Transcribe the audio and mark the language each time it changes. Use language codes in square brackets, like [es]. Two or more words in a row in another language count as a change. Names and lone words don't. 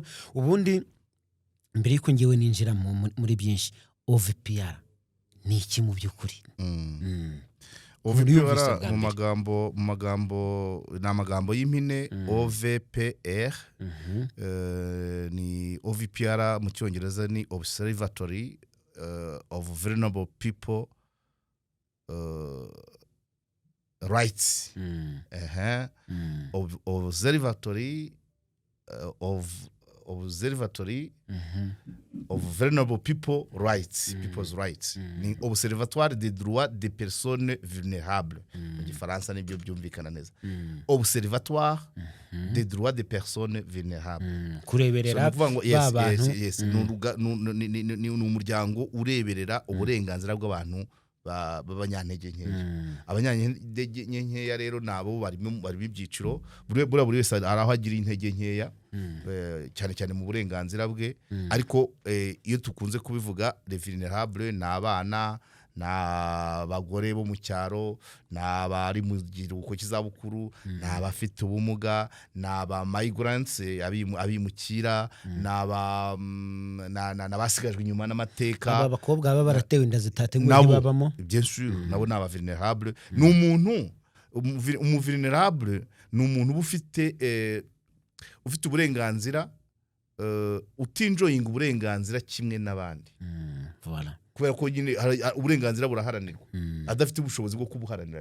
[rw] Ubundi mbere yuko ngiye ninjira muri byinshi, OVPR ni iki mu by'ukuri? OVPR mu magambo n'amagambo y'impine. OVPR ni OVPR mu cyongereza ni [en] Observatory of Vulnerable People Rights. Observatory of Vulnerable People Rights, People's Rights. [fr] Ni Observatoire des droits des personnes vulnérables. [rw] Mu Gifaransa nibyo byumvikana neza. [fr] Observatoire des droits des personnes vulnérables. [rw] Kureberera abantu. Ni umuryango ureberera uburenganzira bw'abantu b'abanyantege nkeya. Abanyantege nkeya rero nabo bari ibyiciro. Buri wese araho agira intege nkeya, cyane cyane mu burenganzira bwe. Ariko iyo tukunze kubivuga, [fr] les vulnérables [rw] ni abana, n'abagore bo mu cyaro, n'abari mu gihugu cy'izabukuru, n'abafite ubumuga, n'aba migrants, abimukira, n'abasigajwe inyuma n'amateka. Aba bakobwa baba baratewe inda zitateguwe babamo. [fr] Bien sûr, [rw] nabo n'aba vulnérables. Ni umuntu vulnerable, ni umuntu ufite uburenganzira, utinjoyinga uburenganzira kimwe n'abandi. Voilà. Kubera ko nyine uburenganzira buraharanirwa, adafite ubushobozi bwo kubuharanira.